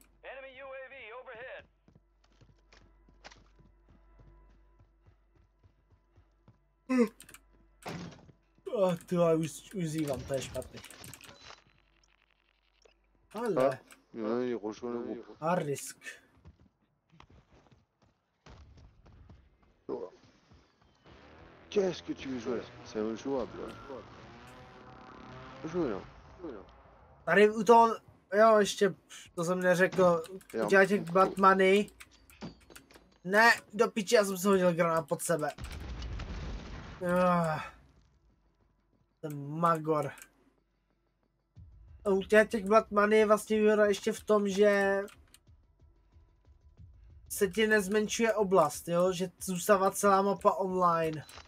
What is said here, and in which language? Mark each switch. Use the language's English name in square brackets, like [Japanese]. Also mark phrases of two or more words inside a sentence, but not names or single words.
[Czech] Ty už zývám, to je špatný. Ale... A risk. [French] Qu'est-ce que tu veux jouer là? C'est injouable. Jouer là. [Czech] Tady u toho, jo, ještě, to jsem neřekl, udělaj těch Batmany. Ne, do piči, já jsem se hodil granát pod sebe. Ten magor. U těch Batmany je vlastně výhoda ještě v tom, že se ti nezmenšuje oblast, jo, že zůstává celá mapa online.